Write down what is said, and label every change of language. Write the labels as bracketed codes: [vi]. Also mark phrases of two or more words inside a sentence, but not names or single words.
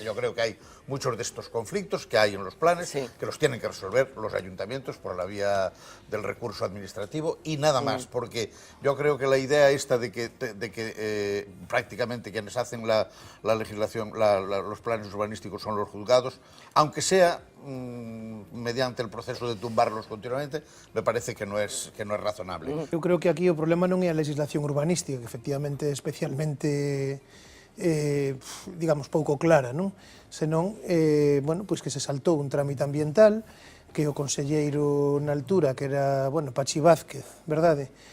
[es] Yo creo que hay muchos de estos conflictos que hay en los planes, que los tienen que resolver los ayuntamientos por la vía del recurso administrativo y nada más, porque yo creo que la idea esta de que prácticamente quienes hacen la legislación, los planes urbanísticos son los juzgados, aunque sea mediante el proceso de tumbarlos continuamente, me parece que no es razonable. [gl] Eu creo que aquí o problema non é a legislación urbanística, que efectivamente é especialmente, digamos, pouco clara, non? Senón, bueno, pois que se saltou un trámite ambiental, que o conselleiro na altura, que era, bueno, Pachi Vázquez, verdade?